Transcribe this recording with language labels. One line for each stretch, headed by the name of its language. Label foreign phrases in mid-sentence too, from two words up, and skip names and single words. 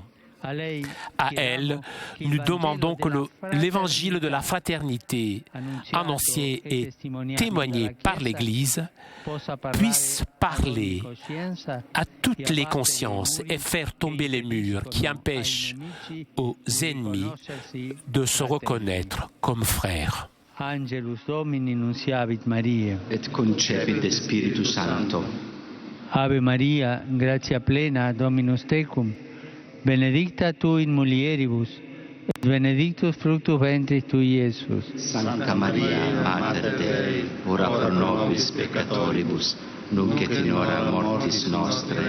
French: À elle, nous demandons que l'évangile de la fraternité, annoncé et témoigné par l'Église, puisse parler à toutes les consciences et faire tomber les murs qui empêchent aux ennemis de se reconnaître comme frères.
Latin: Angelus Domini nunciavit Mariae. Et concepit de Spiritus Sancto. Ave Maria, gratia plena, Dominus tecum, benedicta tu in mulieribus, et benedictus fructus ventris tui, Iesus. Santa Maria, Mater Dei, ora pro nobis peccatoribus, nunc et in hora mortis nostre.